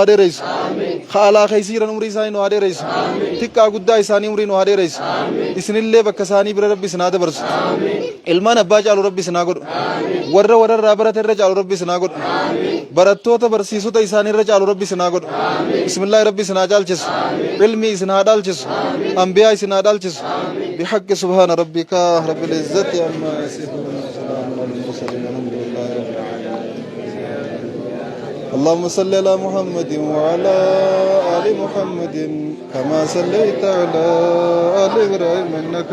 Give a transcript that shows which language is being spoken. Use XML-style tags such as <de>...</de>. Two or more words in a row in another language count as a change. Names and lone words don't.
<om>dheereysu khaalaa keessa jiran umrii isaanii nu haa dheereysu xiqqaa guddaa isaanii umrii nu haa dheereysu isinillee bakka isaanii bira rabbi isin haa dabarsu ilmaan abbaa caalu rabbi isin haa godhu warra wararraa barate irra caalu rabbi isin haa godhu barattoota barsiisota isaanii irra caalu rabbi isin haa godhu bismillaahi rabbi isin haa caalchisu ilmii isin haa dhaalchisu ambiyaa isin haa dhaalchisu</om> <ar>بحق سبحان ربك رب العزة عما يصفون وسلام على المرسلين الحمد لله رب العالمين اللهم صل على محمد وعلى آل محمد كما صليت على آل إبراهيم إنك</ar>